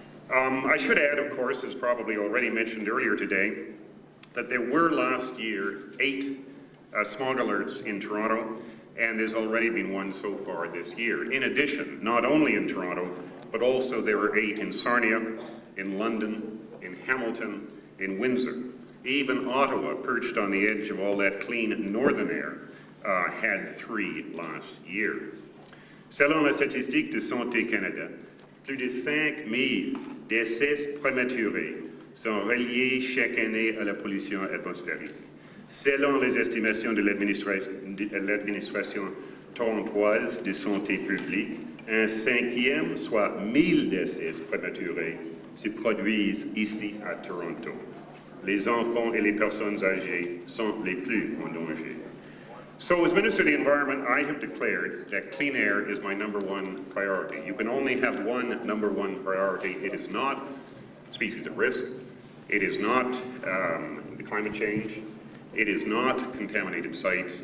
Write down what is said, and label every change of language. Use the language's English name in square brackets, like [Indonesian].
[English] I should add, of course, as probably already mentioned earlier today, that there were last year 8 smog alerts in Toronto, and there's already been one so far this year. In addition, not only in Toronto, but also there were 8 in Sarnia, in London, in Hamilton, in Windsor. Even Ottawa, perched on the edge of all that clean northern air, had 3 last year. [French] Selon la statistique de Santé Canada, plus de 5 000 décès prématurés sont reliés chaque année à la pollution atmosphérique. Selon les estimations de l'administration torontoise de santé publique, un 5e, soit 1000 décès prématurés, se produisent ici à Toronto. Les enfants et les personnes âgées sont les plus en danger. [English] So as Minister of the Environment, I have declared that clean air is my #1 priority. You can only have one #1 priority. It is not species at risk. It is not the climate change. It is not contaminated sites.